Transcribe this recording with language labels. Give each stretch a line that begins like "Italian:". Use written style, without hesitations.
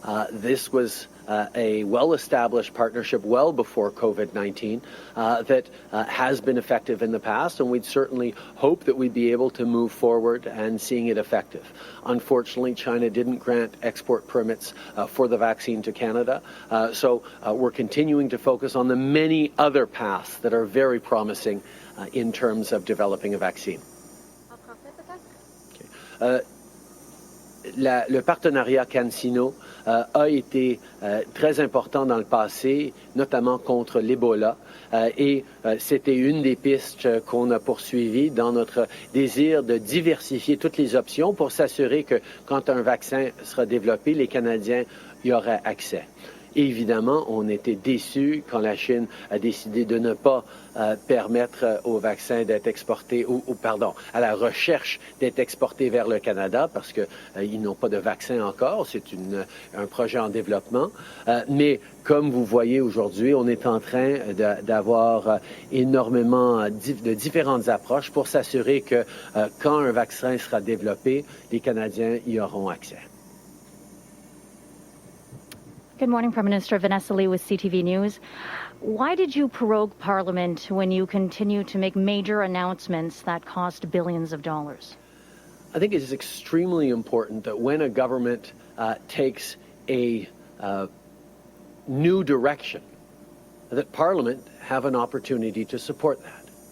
English: This was a well-established partnership well before COVID-19 that has been effective in the past, and we'd certainly hope that we'd be able to move forward and seeing it effective. Unfortunately, China didn't grant export permits for the vaccine to Canada, so we're continuing to focus on the many other paths that are very promising in terms of developing a vaccine. Okay.
French: Le partenariat CanSino a été très important dans le passé, notamment contre l'Ebola, et c'était une des pistes qu'on a poursuivies dans notre désir de diversifier toutes les options pour s'assurer que quand un vaccin sera développé, les Canadiens y auraient accès. Évidemment, on était déçus quand la Chine a décidé de ne pas permettre aux vaccins d'être exportés, à la recherche d'être exportés vers le Canada parce qu'ils n'ont pas de vaccin encore. C'est un projet en développement. Mais comme vous voyez aujourd'hui, on est en train d'avoir énormément de différentes approches pour s'assurer que quand un vaccin sera développé, les Canadiens y auront accès.
English: Good morning, Prime Minister. Vanessa Lee with CTV News. Why did you prorogue Parliament when you continue to make major announcements that cost billions of dollars? I think it is extremely important that when a government takes a new direction, that Parliament have an opportunity to support that.